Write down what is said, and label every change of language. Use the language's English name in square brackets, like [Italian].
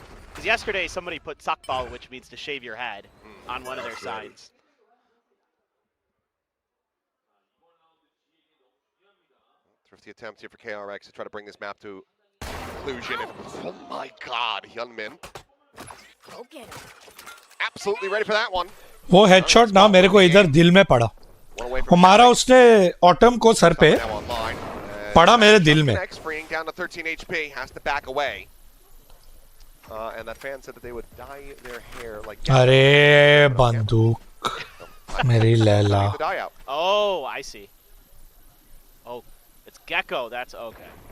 [English] Because yesterday somebody put sakbal, which means to shave your head, on one of their signs. Thrifty attempt here for KRX to try to bring this map to conclusion. And, oh my God, Hyunmin. Absolutely ready for that one. [Hindi] वो headshot ना मेरे को इधर दिल में पड़ा. वो मारा उसने ऑटम को सर पे पड़ा मेरे दिल में. [English] Freeing down to 13 HP, has to back away. And that fan said that they would dye their hair like. [Hindi] अरे बंदूक मेरी Laila. [English] Oh, I see. Oh, it's Gecko. That's okay.